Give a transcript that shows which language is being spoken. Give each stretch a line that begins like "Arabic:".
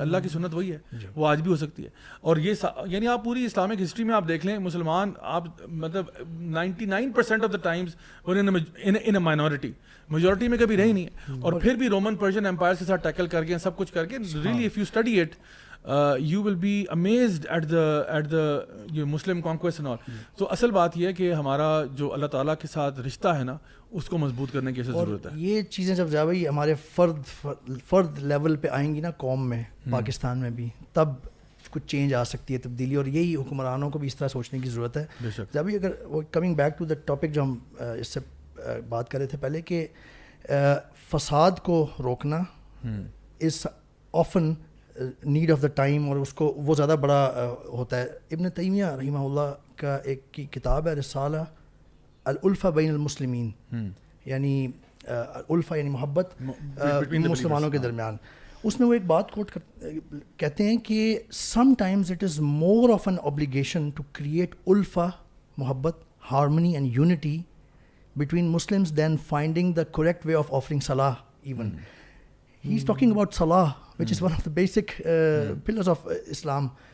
Urdu: اللہ کی سنت وہی ہے, وہ آج بھی ہو سکتی ہے. اور یہ یعنی آپ پوری اسلامک ہسٹری میں آپ دیکھ لیں, مسلمان آپ مطلب 99%
English: of the times in a minority,
Urdu: majority میں کبھی رہی نہیں ہے. اور پھر بھی رومن پرشین امپائر کے ساتھ ٹیکل کر کے سب کچھ کر کے,
English: Really if you study it, you will be amazed at the Muslim conquest and all.
Urdu: So اصل بات یہ ہے کہ ہمارا جو اللہ تعالیٰ کے ساتھ رشتہ ہے نا اس کو مضبوط کرنے کی ضرورت ہے. یہ چیزیں جب بھائی ہمارے فرد لیول پہ آئیں گی نا قوم میں, پاکستان میں بھی, تب کچھ چینج آ سکتی ہے, تبدیلی, اور یہی حکمرانوں کو بھی اس طرح سوچنے کی ضرورت ہے. ابھی اگر وہ coming back to the topic جو ہم اس سے بات کر رہے تھے پہلے کہ فساد کو روکنا
English: is often need of the time,
Urdu: اور اس کو وہ زیادہ بڑا ہوتا ہے. ابن تیمیہ رحمہ اللہ کا ایک کتاب ہے رسالہ الالفہ بین المسلمین, یعنی الفہ یعنی محبت مسلمانوں کے درمیان. اس میں وہ ایک بات کوٹ کہتے ہیں کہ
English: Sometimes it is more of an obligation to create الفہ, محبت, harmony and unity between Muslims than finding the correct way of offering salah even. He's talking about salah, which is one of the basic pillars of Islam.